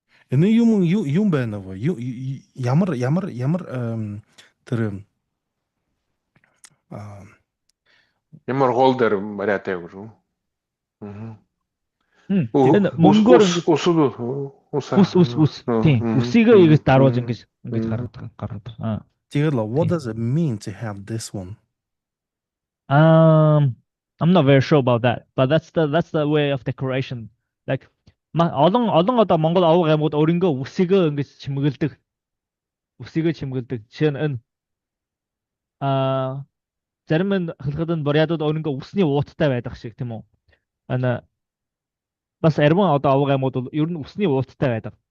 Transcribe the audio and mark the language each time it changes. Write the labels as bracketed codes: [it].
[mn] Энэ юм байна уу? Ямар тэр Ямар голдер мараатай гүрүү. Энэ мөнгөөр ус. Тийм. Усыгаа ингэж даруулж ингэж гаргадаг. [en] Тэгэл what does it mean to have this one? I'm not very sure about that, but that's the way of decoration. [mn] Like олон одоо Монгол овог аймагуд өөрөнгөө үсийгөө ингэж чимгэлдэг. Жишээ нь зарим нь хөлгөд нь бурядууд өөрөнгөө үсний ууттай байдаг шиг тийм үү? Бас арван одоо овог аймагуд бол ер нь үсний ууттай байдаг.